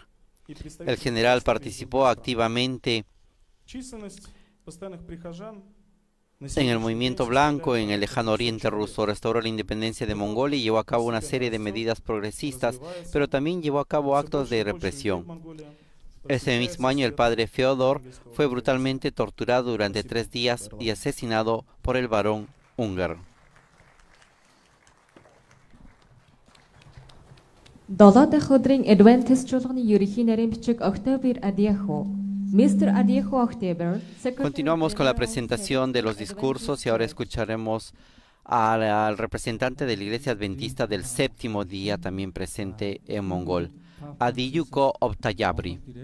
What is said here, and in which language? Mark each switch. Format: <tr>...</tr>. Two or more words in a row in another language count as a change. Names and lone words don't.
<es>El general participó activamente en el movimiento blanco en el lejano oriente ruso, restauró la independencia de Mongolia y llevó a cabo una serie de medidas progresistas, pero también llevó a cabo actos de represión. Ese mismo año el padre Feodor fue brutalmente torturado durante 3 días y asesinado por el barón Unger.</es> <mn>Долоо дахь өдрийн Adventist чуулганы ерөнхий нарийн бичиг Octavir Adieho. Mr. Adieho Octavir.</mn> <es>Continuamos con la presentación de los discursos y ahora escucharemos al representante de la Iglesia Adventista del Séptimo Día, también presente en mongol, Adiyuko Optayabri.</es>